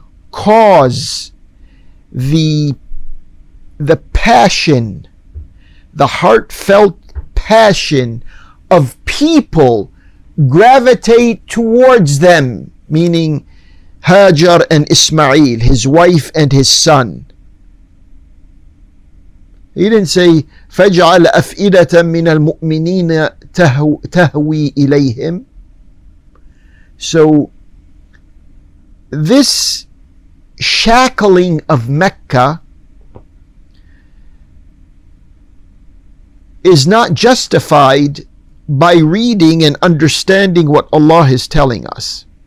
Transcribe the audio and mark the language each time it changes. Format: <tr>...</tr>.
<en>Cause the passion, the heartfelt passion of people gravitate towards them, meaning Hajar and Ismail, his wife and his son. He didn't say</en> <ar>فَجْعَلْ أَفْئِدَةً مِّنَ الْمُؤْمِنِينَ تَهْوِي إِلَيْهِمْ.</ar> <en>So this shackling of Mecca is not justified by reading and understanding what Allah is telling us.</en>